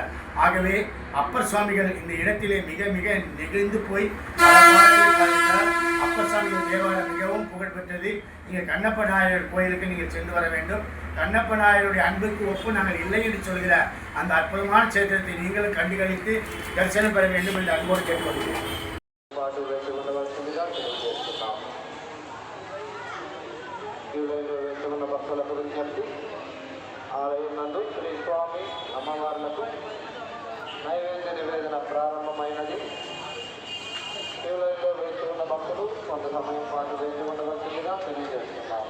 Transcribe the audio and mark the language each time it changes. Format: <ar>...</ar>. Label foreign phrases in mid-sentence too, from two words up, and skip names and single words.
<ta>ஆகவே அப்பர் சுவாமிகள் இந்த இடத்திலே மிக மிக நெகிழ்ந்து போய் அப்பர் சுவாமிகள் தேவாலயம் மிகவும் புகழ்பெற்றது. நீங்கள் கண்ணப்ப நாயர் கோயிலுக்கு நீங்கள் சென்று வர வேண்டும். கண்ணப்ப நாயருடைய அன்புக்கு ஒப்பு நாங்கள் இல்லை என்று சொல்கிற அந்த அற்புதமான சேத்திரத்தை நீங்களும் கண்டுகளித்து தரிசனம் பெற வேண்டும் என்று அன்போடு கேட்டுக்கொள்கிறேன்.</ta> <te>ఆలయం నందు శ్రీ స్వామి అమ్మవార్లకు నైవేద్య నివేదన ప్రారంభమైనది. క్యూలైన్లో వేచి ఉన్న భక్తులు కొంత సమయం పాటు వేచి ఉండవలసిందిగా తెలియజేస్తున్నాం.</te>